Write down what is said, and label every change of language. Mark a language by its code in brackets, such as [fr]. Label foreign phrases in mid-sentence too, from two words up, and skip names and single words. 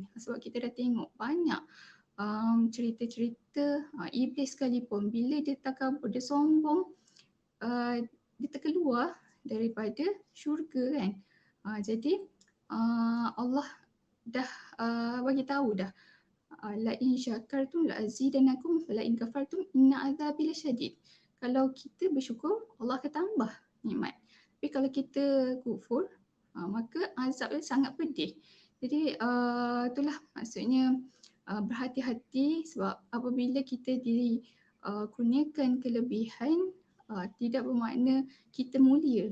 [ms] Sebab kita dah tengok banyak cerita-cerita iblis sekalipun bila dia takabur, dia sombong, dia terkeluar daripada syurga kan. Jadi Allah dah bagi tahu dah, [ar] لئن شكرتم لأزيدنكم ولئن كفرتم إن عذابي لشديد. [ms] Kalau kita bersyukur, Allah akan tambah nikmat. Tapi kalau kita kufur, maka azab dia sangat pedih. Jadi itulah maksudnya berhati-hati, sebab apabila kita dikurniakan kelebihan, tidak bermakna kita mulia.